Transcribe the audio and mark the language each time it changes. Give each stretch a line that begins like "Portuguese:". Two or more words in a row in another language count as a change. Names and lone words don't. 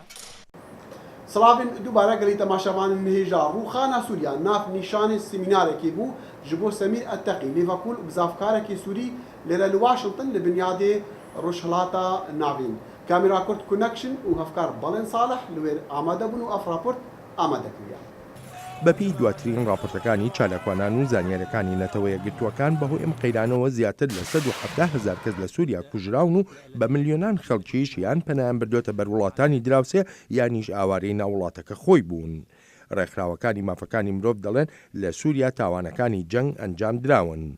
Kurdish: Silavên dubare gelî temaşevanên nihêja rûxana Sûriya nav nîşanê semînarekê bû ji bo Semîr Etteqî lêvekul û bizavkarekî Sûrî lêre li Washington li binyadê rojhilata navîn. Kamera Kurd Connection û hevkar Balên Saleh li wê amade bûn û ev raport amade kiriye.
Central Kurdish: بەپێی دواترین راپۆرتەکانی چالاکوانان و زانیاریەکانی نەتەوەیە گرتووەکان بەهۆی ئەم قەیرانەوە زیاتر لە 170,000 کەس لە سووریا کوژراون و بە ملیۆنان خەڵکیش یان پەنایان بردوێتە بەر وڵاتانی دراوسێ یانیش ئاوارەی ناوڵاتەکە خۆی بوون. ڕێکخراوەکانی مافەکانی مرۆڤ دەڵێن لە سووریا تاوانەکانی جەنگ ئەنجام دراون.